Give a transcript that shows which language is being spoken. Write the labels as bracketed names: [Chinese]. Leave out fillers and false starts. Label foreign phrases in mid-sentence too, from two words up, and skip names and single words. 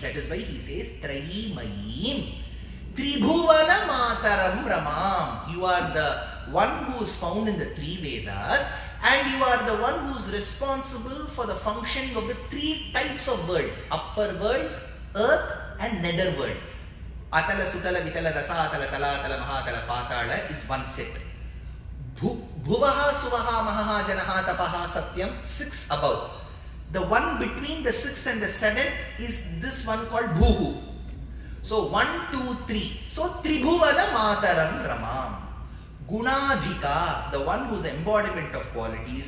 [English] That is why he says Trayimayim. [Sanskrit] Tribhuvana Mataram Ramam. [English] You are the one who is found in the 3 Vedas, and you are the one who is responsible for the functioning of the 3 types of worlds. Upper worlds, earth and nether world. Atala, Sutala, Vitala, Rasa, Atala, Tala, Atala, Mahatala, Patala is one set. Bhuvaha, Suvaha, Mahaha, Janaha, Tapaha, Satyam, 6 above. The one between the 6 and the 7 is this one called Bhuhu. So 1, 2, 3. So [Sanskrit] Tribhuvana Mataram Ramam. [English] Gunadhika, the one whose embodiment of qualities.